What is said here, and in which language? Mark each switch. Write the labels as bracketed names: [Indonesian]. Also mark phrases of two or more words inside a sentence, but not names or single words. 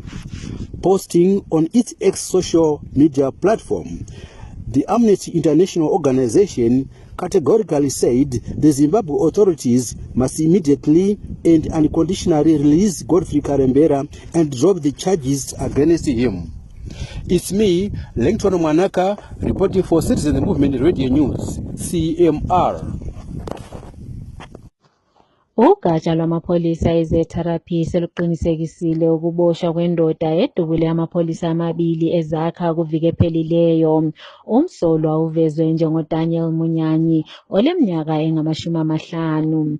[English] Posting on its ex-social media platform, the Amnesty International organization categorically said the Zimbabwe authorities must immediately and unconditionally release Godfrey Karembera and drop the charges against him. It's me, Lengton Mwanaka, reporting for Citizen Movement Radio News, CMR. [North Ndebele] Ugatsha lwamapholisa eZe-Therapy seluqinisekisile ukuboshwa kwendoda edubule amapholisa amabili ezakha kuviki ephelileyo. Umsolwa uvezwe njengoDaniel Munyanyi oleminyaka engama-50.